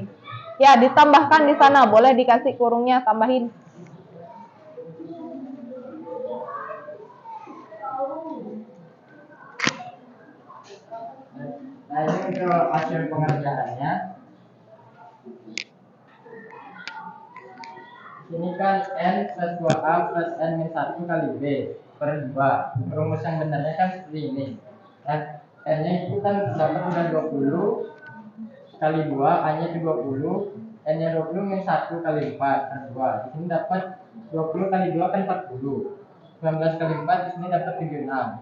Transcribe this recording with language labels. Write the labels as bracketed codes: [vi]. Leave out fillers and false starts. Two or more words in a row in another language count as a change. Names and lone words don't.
[id] Ya, ditambahkan di sana, boleh dikasih kurungnya, tambahin. Nah, ini untuk hasil pengerjaannya. Ini kan N plus 2A plus N min 1 kali B per 2. Rumus yang benarnya kan seperti ini. Nah, N-nya itu kan dapat udah 20 kali 2, A-nya itu 20, N-nya 20 min 1 kali 4 per 2. Di sini dapat 20 kali 2 kan 40. 19 kali 4 di sini dapat 76.